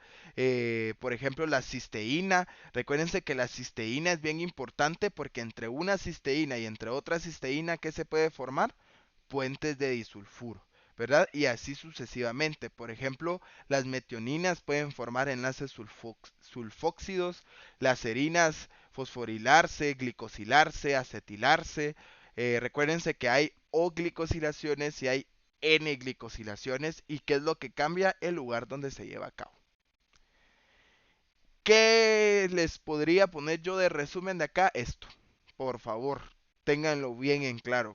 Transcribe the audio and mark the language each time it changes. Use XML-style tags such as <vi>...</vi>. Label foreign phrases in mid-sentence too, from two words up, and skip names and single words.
<es>Por ejemplo, la cisteína. Recuérdense que la cisteína es bien importante porque entre una cisteína y entre otra cisteína, ¿qué se puede formar? Puentes de disulfuro, ¿verdad? Y así sucesivamente. Por ejemplo, las metioninas pueden formar enlaces sulfóxidos, las serinas fosforilarse, glicosilarse, acetilarse. Recuérdense que hay O-glicosilaciones y hay N-glicosilaciones. ¿Y qué es lo que cambia? El lugar donde se lleva a cabo. ¿Qué les podría poner yo de resumen de acá? Esto, por favor, ténganlo bien en claro.</es>